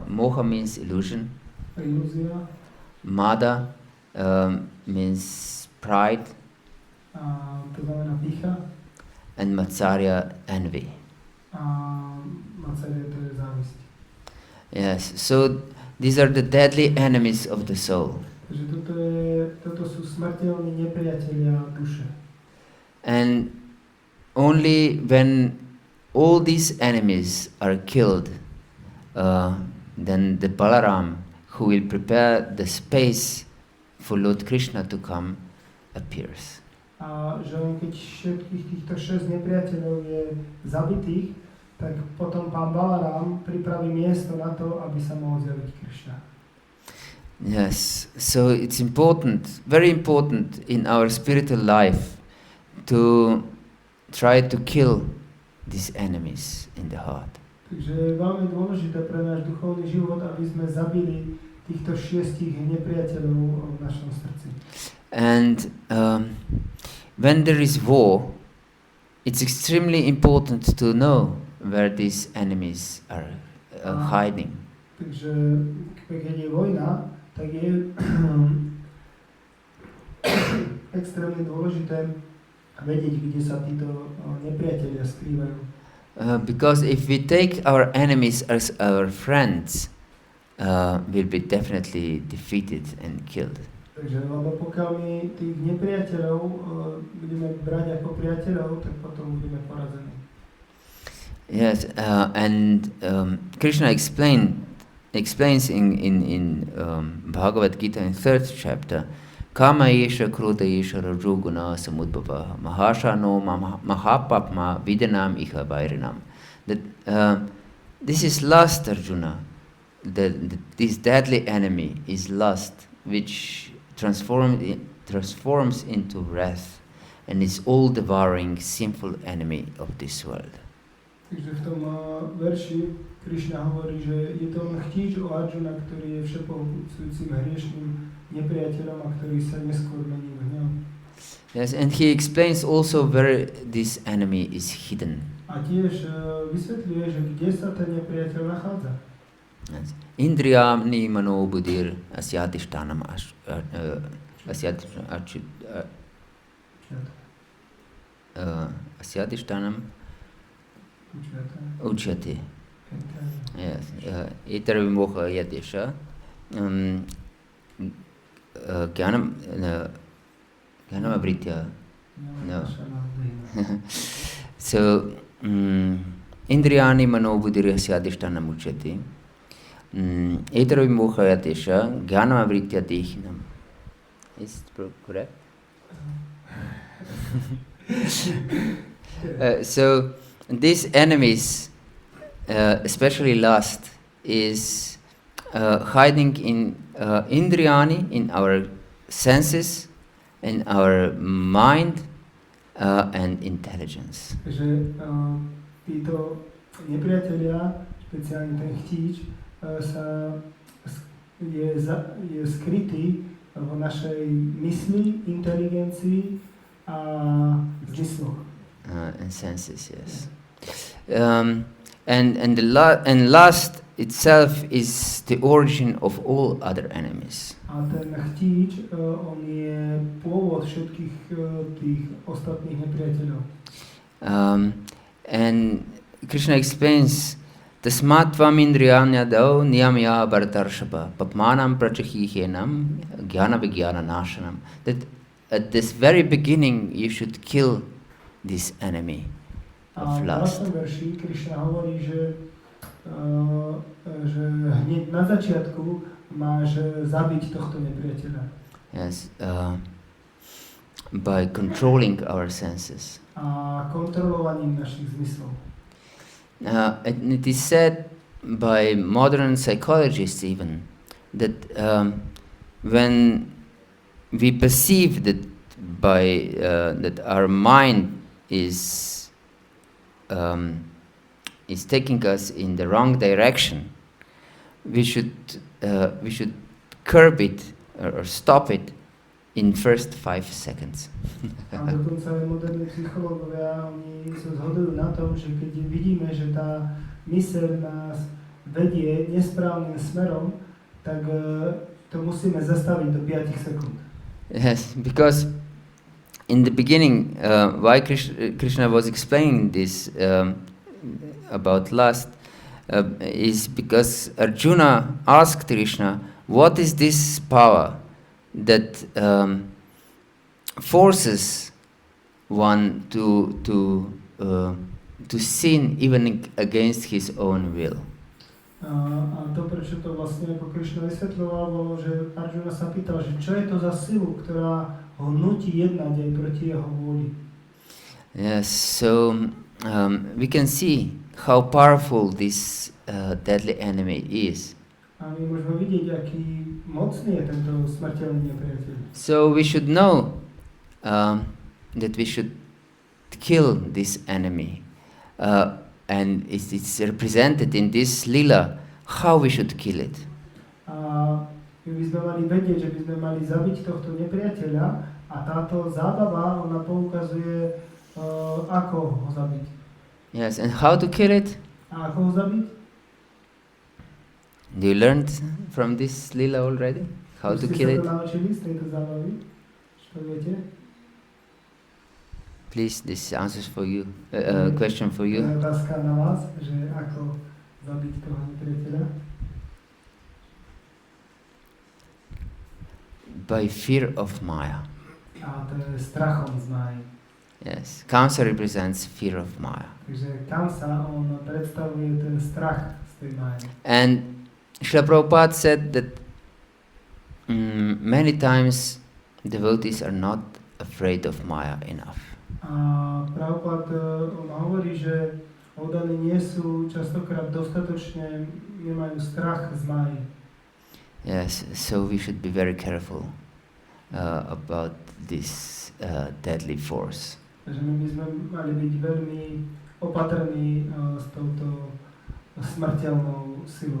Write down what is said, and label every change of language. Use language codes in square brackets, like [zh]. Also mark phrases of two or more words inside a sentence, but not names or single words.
[en] Moha means illusion. [sk] Ilúzia. [en] Mada means pride. [sk] To znamená pýcha. [en] And Matsarya, envy. [sk] A Matsarya, to je závisť. [en] Yes, so these are the deadly enemies of the soul. [sk] Takže toto sú smrteľní nepriatelia duše. [en] And only when all these enemies are killed, then the Balarāma, who will prepare the space for Lord Krishna to come, appears. [sk] A že len keď všetkých týchto 6 nepriateľov je zabitých, tak potom pán Balarám pripraví miesto na to, aby sa mohol zjaviť Krishna. [en] Yes, so it's important, very important in our spiritual life to try to kill these enemies in the heart. [sk] Takže je veľmi dôležité pre náš duchovný život, aby sme zabili týchto 6 nepriateľov v našom srdci. [en] And when there is war, it's extremely important to know where these enemies are hiding. [sk] Takže keď je vojna, tak je extrémne dôležité vedieť, kde sa títo nepriatelia skrývajú. [en] Because if we take our enemies as our friends, we'll be definitely defeated and killed. [sk] Takže, lebo pokiaľ my tých nepriateľov budeme brať ako priateľov, tak potom budeme porazení. [en] Yes, and Krishna explains in Bhagavad-gita in 3rd chapter, [sa] Kama yesha krodha yesha rajoguna samudbhava mahashano mahapapma vidanam iha vairinam. [en] That this is lust, Arjuna. This deadly enemy is lust, which transforms into wrath and is all-devouring sinful enemy of this world. [sk] Takže v tom verši Krishna hovorí, že je to len chtíč o Arjuna, ktorý je všepohľcujúcim hriešným nepriateľom a ktorý sa neskôr mení v hnev. [en] Yes, and he explains also where this enemy is hidden. [sk] A tiež vysvetľuje, že kde sa ten nepriateľ nachádza. [en] Yes. [sa] Indriyani mano buddhir asyadishtanam asyadishtanam uchyate. Yes. Etara vimoha yadesha. Jnanam abritya. [en] No. [sa] So, indriyani mano buddhir asyadishtanam uchyate. Etara vimoha yadesha. Jnanam abritya dehinam. [en] Is it correct? So these enemies, especially lust, is hiding in indriyani, in our senses, in our mind, and intelligence. [sk] Že títo nepriatelia, špeciálne ten chtíč, je skrytý v našej mysli, inteligencii a zmysloch. [en] And senses, yes. And lust itself is the origin of all other enemies. [sk] A ten chtíč, on je pôvod všetkých tých ostatných nepriateľov. [en] And Krishna explains [sa] Tasmatvam indriyanyadau niyamya bharatarshapa papmanam prachahihenam jnana vijnana nashanam. [en] That at this very beginning you should kill this enemy of lust. [sk] A v 8. verši Krishna hovorí, že hneď na začiatku máš zabiť tohto nepriateľa. [en] Yes, by controlling our senses. [sk] A kontrolovaním našich zmyslov. [en] And it is said by modern psychologists even that when we perceive that that our mind is taking us in the wrong direction, we should curb it or stop it in first 5 seconds. [sk] A dokonca aj moderní psychológovia, oni sa zhodujú na tom, že keď vidíme, že tá myseľ nás vedie nesprávnym smerom, tak to musíme zastaviť do 5 sekúnd. [en] Yes, because in the beginning, why Krishna was explaining this about lust is because Arjuna asked Krishna, what is this power that forces one to sin even against his own will? [sk] A to, prečo to vlastne ako Krishna vysvetľoval, bolo, že Arjuna sa pýtal, že čo je to za silu, ktorá ho nutí jednať aj proti jeho vôli. [en] Yes, so we can see how powerful this deadly enemy is. [sk] A my môžeme vidieť, aký mocný je tento smrteľný nepriateľ. [en] So we should know that we should kill this enemy. And it's represented in this lila, how we should kill it. [sk] A my by sme mali vedieť, že by sme mali zabiť tohto nepriateľa a táto zábava, ona poukazuje, ako ho zabiť. [en] Yes, and how to kill it? [sk] A ako ho zabiť? [en] Do you learned from this lila already? How to kill it? [sk] Ste sa to naučili z tejto zábavy? Čo viete? [en] Please, this answers for you. Question for you. [sk] Otázka na vás, že ako zabiť toho nepriateľa? [en] By fear of Maya. [sk] A to je strachom z Máji. [en] Yes, Kamsa represents fear of Maya. [sk] Takže Kamsa, on predstavuje ten strach z tej Máji. [en] And Srila Prabhupada said that many times devotees are not afraid of Maya enough. [sk] A Prabhupada, on hovorí, že oddaní nie sú častokrát dostatočne, nemajú strach z Máji. [en] Yes, so we should be very careful about this deadly force. [sk] Takže my by sme mali byť veľmi opatrní s touto smrteľnou silou.